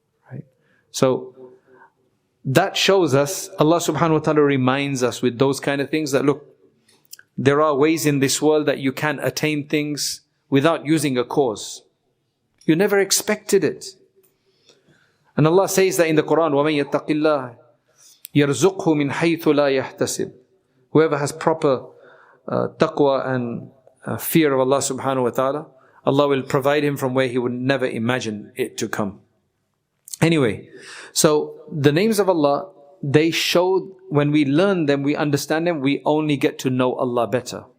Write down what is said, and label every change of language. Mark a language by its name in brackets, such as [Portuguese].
[English] Right? So that shows us, Allah subhanahu wa ta'ala reminds us with those kind of things that look, there are ways in this world that you can attain things without using a cause. You never expected it. And Allah says that in the Qur'an, [Arabic] وَمَن يَتَّقِ اللَّهِ يَرْزُقْهُ مِنْ حَيْثُ لَا يَحْتَسِبْ. [English] Whoever has proper taqwa and fear of Allah subhanahu wa ta'ala, Allah will provide him from where he would never imagine it to come. Anyway, so the names of Allah, they show, when we learn them, we understand them, we only get to know Allah better.